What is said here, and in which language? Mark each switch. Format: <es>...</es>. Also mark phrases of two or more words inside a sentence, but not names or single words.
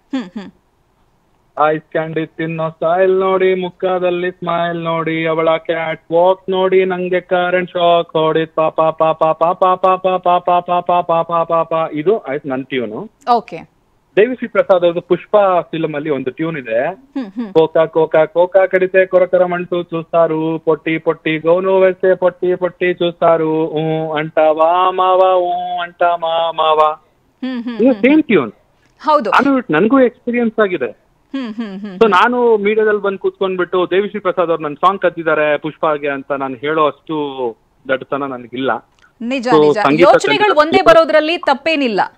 <en>ice candy</en> <kn>ತಿನ್ನೋ ಸ್ಟೈಲ್ ನೋಡಿ, ಮುಖದಲ್ಲಿ ಸ್ಮೈಲ್ ನೋಡಿ, ಅವಳ</kn> <en>cat walk</en> <kn>ನೋಡಿ, ನಂಗೆ</kn> <en>current shock</en> <kn>ಹೊಡಿ, ಪಾಪ ಪಾಪ ಪಾಪ ಪಾಪ ಪಾಪ ಪಾಪ ಪಾಪ ಪಾಪ. ಇದು ಆಯ್ತು ನನ್ನ ಟ್ಯೂನು. ದೇವಿಶ್ರೀ ಪ್ರಸಾದ್ ಅವ್ರದ್ದು ಪುಷ್ಪ ಫಿಲ್ಮ್ ಅಲ್ಲಿ ಒಂದು ಟ್ಯೂನ್ ಇದೆ.</kn> <te>కోకా కోకా కోకా కడితే కొరకర మంటు చూస్తారు, పొట్టి పొట్టి గౌను వేసే పొట్టి పొట్టి చూస్తారు, అంటావా మావా అంటామಾ మావా.</te> <kn>ಇದು</kn> <en>same tune.</en> <kn>ನನಗೂ ಎಕ್ಸ್ಪೀರಿಯನ್ಸ್ ಆಗಿದೆ. ಸೊ ನಾನು ಮೀಡಿಯಾದಲ್ಲಿ ಬಂದು ಕೂತ್ಕೊಂಡ್ಬಿಟ್ಟು ದೇವಿಶ್ರೀ ಪ್ರಸಾದ್ ಅವ್ರು ನನ್ನ ಸಾಂಗ್ ಕದ್ದಿದ್ದಾರೆ ಪುಷ್ಪಾಗೆ ಅಂತ ನಾನು ಹೇಳೋ ಅಷ್ಟು ದಡ್ಡತನ ನನಗಿಲ್ಲ. ನಿಜ. ಯೋಚನೆಗಳು ಒಂದೇ ಬರೋದ್ರಲ್ಲಿ ತಪ್ಪೇನಿಲ್ಲ.</kn>